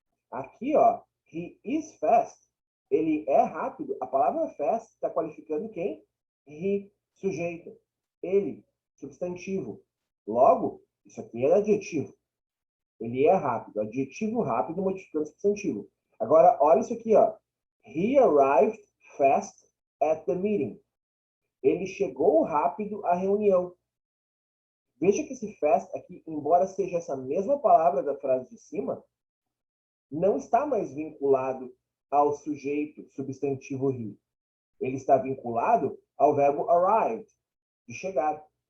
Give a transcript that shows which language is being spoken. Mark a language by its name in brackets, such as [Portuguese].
[Portuguese] Aqui, ó, [English] he is fast. [Portuguese] Ele é rápido. A palavra fast está qualificando quem? He, sujeito. Ele, substantivo. Logo, isso aqui é adjetivo. Ele é rápido. Adjetivo rápido modificando substantivo. Agora, olha isso aqui, ó. [English] He arrived fast at the meeting. [Portuguese] Ele chegou rápido à reunião. Veja que esse fast aqui, embora seja essa mesma palavra da frase de cima, não está mais vinculado ao sujeito substantivo he. Ele está vinculado ao verbo arrived, de chegar.